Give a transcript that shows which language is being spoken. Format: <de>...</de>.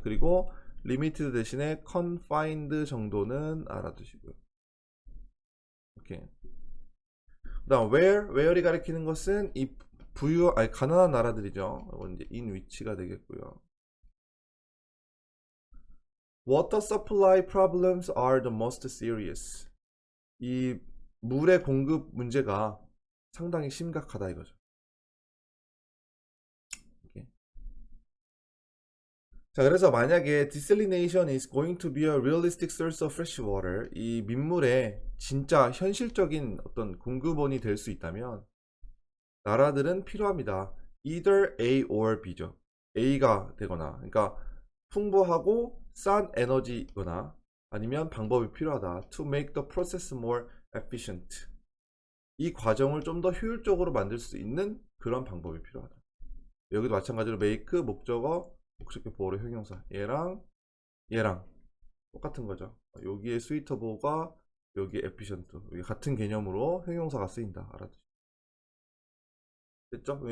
<ko>그리고 limited 대신에 confined 정도는 알아두시고요. 오케이. 그다음 where이 가리키는 것은 이 가난한 나라들이죠. 이건 이제 in which가 되겠고요.</ko> <en>Water supply problems are the most serious.</en> <ko>이 물의 공급 문제가 상당히 심각하다 이거죠. 오케이. 자, 그래서 만약에</ko> <en>desalination is going to be a realistic source of fresh water,</en> <ko>이 민물의 진짜 현실적인 어떤 공급원이 될 수 있다면 나라들은 필요합니다.</ko> <en>either A or B죠.</en> <ko>A가 되거나, 그러니까 풍부하고 싼 에너지거나 아니면 방법이 필요하다.</ko> <en>to make the process more efficient.</en> <ko>이 과정을 좀 더 효율적으로 만들 수 있는 그런 방법이 필요하다. 여기도 마찬가지로 make 목적어 목적격 보호로 형용사 얘랑 똑같은 거죠. 여기에 suitable가 여기 efficient 여기 같은 개념으로 형용사가 쓰인다. 알아두시죠. 됐죠?</ko>